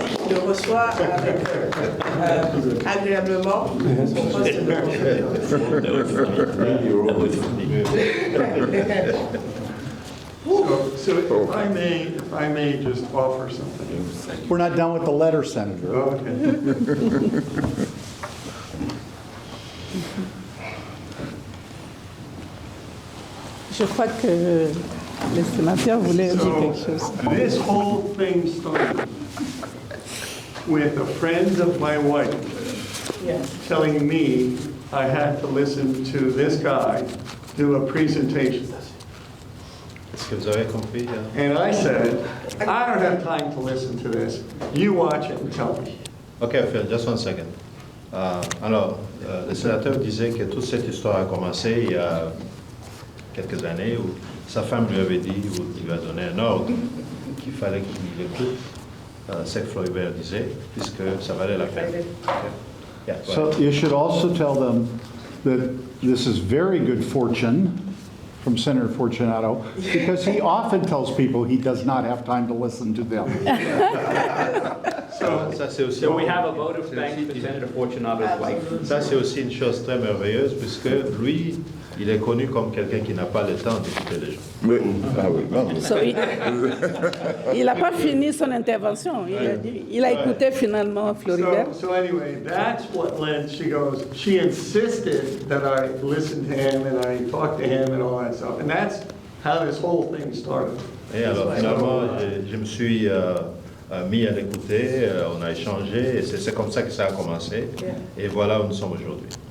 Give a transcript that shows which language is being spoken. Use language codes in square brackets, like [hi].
[fr] Le reçoit avec, agréablement son poste de [en] So if I may just offer something. We're not done with the letter, Senator. Okay. [fr] Je crois que le sénateur voulait dire quelque chose. [en] This whole thing started with a friend of my wife telling me I had to listen to this guy do a presentation. [fr] est-ce que vous avez compris? [en] And I said, I don't have time to listen to this. You watch it and tell me. Okay, Phil, just one second. [fr] Alors, le sénateur disait que toute cette histoire a commencé il y a quelques années où sa femme lui avait dit, ou il lui a donné un ordre qu'il fallait qu'il écoute ce que Floribert disait, puisque ça valait la peine. [en] Okay. Yeah, go So ahead. you should also tell them that this is very good fortune from Senator Fortunato, because he often tells people he does not have time to listen to them. [fr] Ça, c'est aussi, [en] So we have a vote of thanks for Senator Fortunato's wife. [fr] ça, c'est aussi une chose très merveilleuse, puisque lui, il est connu comme quelqu'un qui n'a pas le temps d'écouter les gens. Oui. Ah oui, non. So, il n'a pas fini son intervention. Il a écouté finalement Floribert. [en] So anyway, that's what led, she insisted that I listen to him and I talk to him and all that stuff. And that's how this whole thing started. [fr] Et alors, finalement, je me suis mis à l'écouter, on a échangé, et c'est comme ça que ça a commencé. Et voilà où nous sommes aujourd'hui.